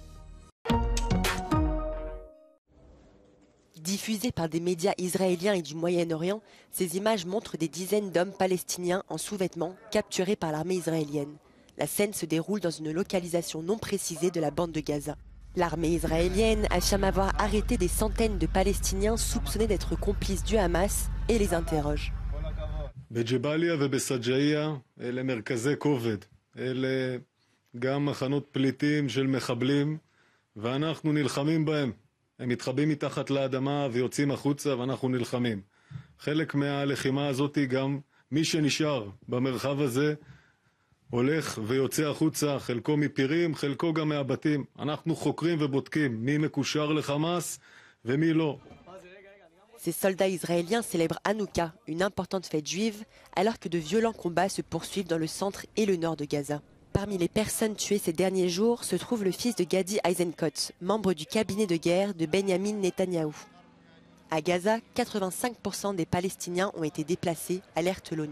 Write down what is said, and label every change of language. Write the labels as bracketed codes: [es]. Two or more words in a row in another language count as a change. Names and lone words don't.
[fr] Diffusées par des médias israéliens et du Moyen-Orient, ces images montrent des dizaines d'hommes palestiniens en sous-vêtements capturés par l'armée israélienne. La scène se déroule dans une localisation non précisée de la bande de Gaza. L'armée israélienne affirme avoir arrêté des centaines de Palestiniens soupçonnés d'être complices du Hamas et les interroge. [he] בג'באליה ובסג'איה אלה מרכזי כובד, אלה גם מחנות פליטים של מחבלים ואנחנו נלחמים בהם. הם מתחבאים מתחת לאדמה ויוצאים החוצה ואנחנו נלחמים. חלק מהלחימה הזאת גם מי שנשאר במרחב הזה הולך ויוצא החוצה, חלקו מפירים, חלקו גם מהבתים. אנחנו חוקרים ובודקים מי מקושר לחמאס ומי לא. [fr] Ces soldats israéliens célèbrent Hanouka, une importante fête juive, alors que de violents combats se poursuivent dans le centre et le nord de Gaza. Parmi les personnes tuées ces derniers jours se trouve le fils de Gadi Eisenkot, membre du cabinet de guerre de Benyamin Netanyahou. À Gaza, 85% des Palestiniens ont été déplacés, alerte l'ONU.